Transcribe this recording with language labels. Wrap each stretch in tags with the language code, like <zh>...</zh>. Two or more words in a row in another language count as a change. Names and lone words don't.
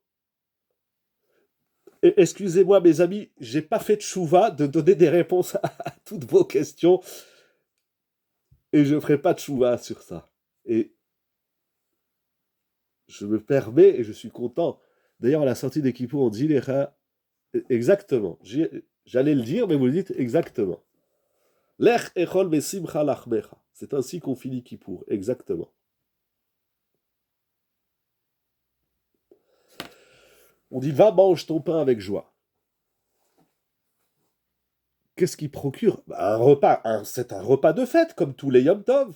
<fr>Et excusez-moi mes amis, j'ai pas fait Tchouva de donner des réponses à toutes vos questions. Et je ferai pas Tchouva sur ça. Et je me permets, et je suis content. D'ailleurs, à la sortie des Kippour, on dit Exactement. J'allais le dire, mais vous le dites exactement.</fr> <he>לך אכול בשמחה לחמך.</he> <fr>C'est ainsi qu'on finit Kippour. Exactement. On dit va mange ton pain avec joie. Qu'est-ce qui procure? Un repas, c'est un repas de fête, comme tous les</fr> <he>יום טוב.</he>